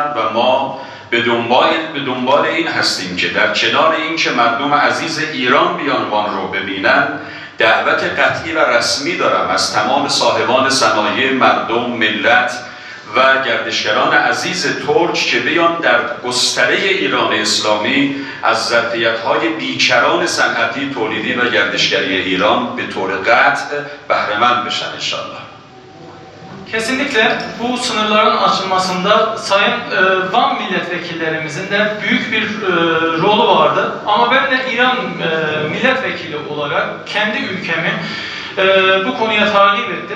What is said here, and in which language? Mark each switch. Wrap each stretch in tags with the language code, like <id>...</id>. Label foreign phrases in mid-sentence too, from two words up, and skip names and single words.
<fa>و ما به دنبال این هستیم که در کنار این که مردم عزیز ایران بیان وان رو ببینن، دعوت قطعی و رسمی دارم از تمام صاحبان صنایع، مردم، ملت و گردشگران عزیز ترک که بیان در گستره ایران اسلامی از ظرفیت‌های بیکران صنعتی، تولیدی و گردشگری ایران به طور قطع بهره‌مند بشن inşallah.</fa> <tr>Kesinlikle bu sınırların açılmasında Sayın Van milletvekillerimizin de büyük bir rolü vardı. Ama ben de İran milletvekili olarak kendi ülkemi bu konuya takip ettim.</tr>